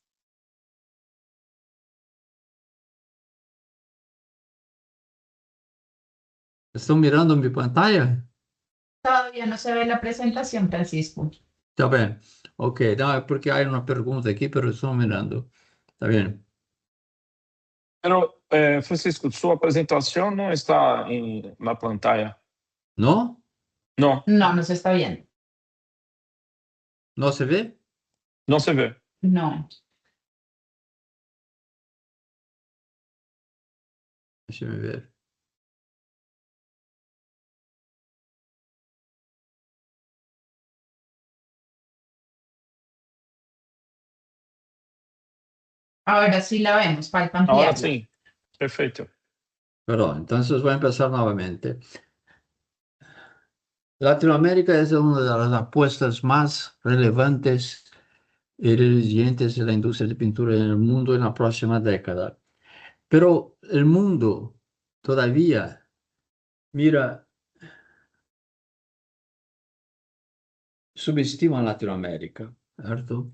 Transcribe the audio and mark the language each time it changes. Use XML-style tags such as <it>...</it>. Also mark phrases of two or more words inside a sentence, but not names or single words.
<es>¿Están mirando mi pantalla? Todavía no se ve la presentación, Francisco. Está bien. Ok, no, porque hay una pregunta aquí, pero estoy mirando. Está bien. Pero, Francisco,</es> <pt>sua apresentação não está na pantalla.</pt> <es>¿No?</es> <pt>Não,</pt> <es>No, no se está viendo. ¿No se ve?</es> <pt>não se vê.</pt> <es>No. Déjeme ver. Ahora sí la vemos, falta</es> <pt>Agora</pt> <es>ampliarla.</es> <pt>sim, perfeito.</pt> <es>Perdón, entonces voy a empezar nuevamente. Latinoamérica es una de las apuestas más relevantes y resilientes de la industria de pintura en el mundo en la próxima década. Pero el mundo todavía mira, subestima a Latinoamérica, ¿cierto?</es>